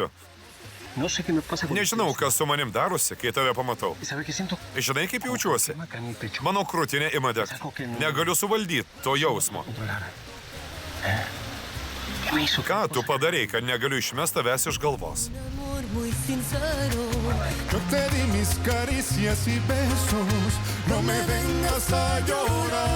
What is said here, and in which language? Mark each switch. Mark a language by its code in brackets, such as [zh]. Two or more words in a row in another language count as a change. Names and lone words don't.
[lt] Nežinau, kas su manim darosi, kai tave pamatau. Žinai, kaip jaučiuosi? Mano krūtinė ima degti. Negaliu suvaldyti to jausmo. Ką tu padarei, kad negaliu išmesti tavęs iš galvos? [es] Yo te di mis caricias y besos, no me vengas a llorar.